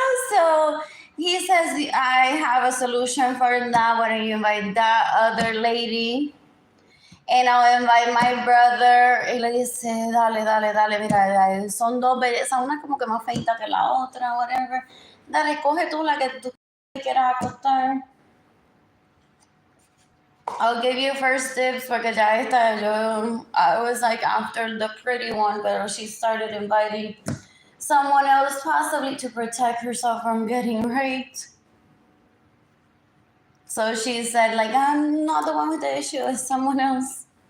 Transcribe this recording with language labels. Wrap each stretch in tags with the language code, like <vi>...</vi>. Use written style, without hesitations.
<en>So he says, I have a solution for that. Why don't you invite that other lady? And I'll invite my brother.</en> <es>Y le dice, dale, mira, son dos bellezas, una como que más feita que la otra, whatever. Dale, coge tú la que tú quieras acostar.</es> <en>I'll give you first tips</en> <es>porque ya esta,</es> <en>I was like after the pretty one, but she started inviting someone else, possibly to protect herself from getting raped. So she said, like, I'm not the one with the issue, it's someone else.</en>